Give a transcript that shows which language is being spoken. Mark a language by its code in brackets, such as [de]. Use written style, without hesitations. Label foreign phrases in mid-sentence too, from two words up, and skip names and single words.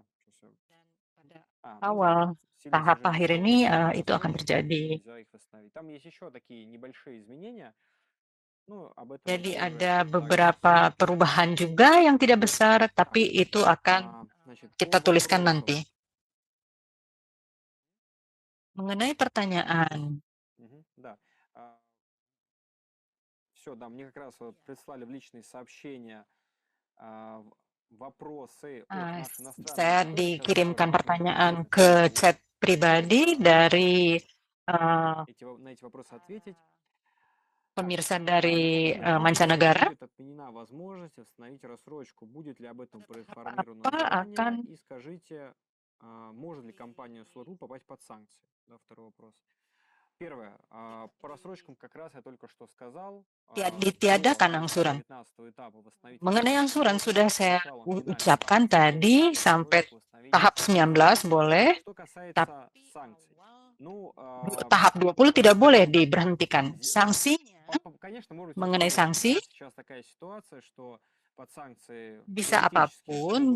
[ru] Сейчас я- [id] Awal [ru] сильно [id] tahap [ru] снижение [id] akhir [ru] сроков [id] ini [ru] погашения [id] itu akan [ru] рассрочек, [id] terjadi. [ru] нельзя их восстановить. Там есть еще такие небольшие изменения. Ну, об этом [id] Jadi [ru] позже [id] ada [ru] поговорим. [id] beberapa perubahan juga yang tidak besar, tapi itu akan [ru] Значит, [id] kita [ru] по [id] tuliskan [ru] вопросам. [id] nanti. Mengenai pertanyaan, [ru] Да. Все, да, мне как раз вот прислали в личные сообщения вопросы от наших иностранных [id] saya [ru] экспертов. [id] dikirimkan [ru] Сейчас [id] pertanyaan [ru] попробую [id] ke chat pribadi dari [ru] на эти вопросы ответить. [id] pemirsa dari [ru] Будет ли [id] mancanegara. [ru] будет отменена возможность восстановить рассрочку? Будет ли об этом проинформировано [id] Apa [ru] заранее? [id] akan [ru] И скажите, может ли компания Solar Group попасть под санкции? Да, второй вопрос. Первое. По рассрочкам как раз я только что сказал. [id] ditiadakan angsuran? Mengenai angsuran sudah saya ucapkan tadi, sampai tahap 19 boleh, tapi tahap 20 tidak boleh diberhentikan. Sanksinya, mengenai sanksi, bisa apapun.